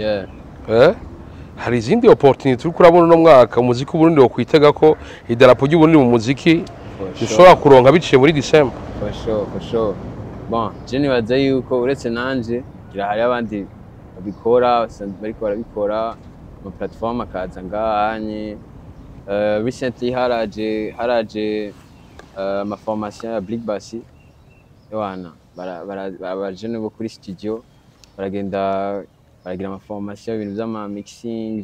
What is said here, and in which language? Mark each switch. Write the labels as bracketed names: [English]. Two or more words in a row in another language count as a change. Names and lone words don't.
[Rundi] Hari izindi opportunity turi kurabona no mwaka umuziki w'Uburundi wo kwitega ko idarapo ry'Uburundi mu muziki dushobora kuronka biciye muri December. [English] For sure. [Rundi] Bon, je nibaza yuko uretse nanje hari abandi babikora bariko barabikora mu platform akaza ngahanye. Recently haraje ama formation ya Blick Bassi Yohana barajene bo kuri studio baragenda baragira ama formation ibintu by'ama mixing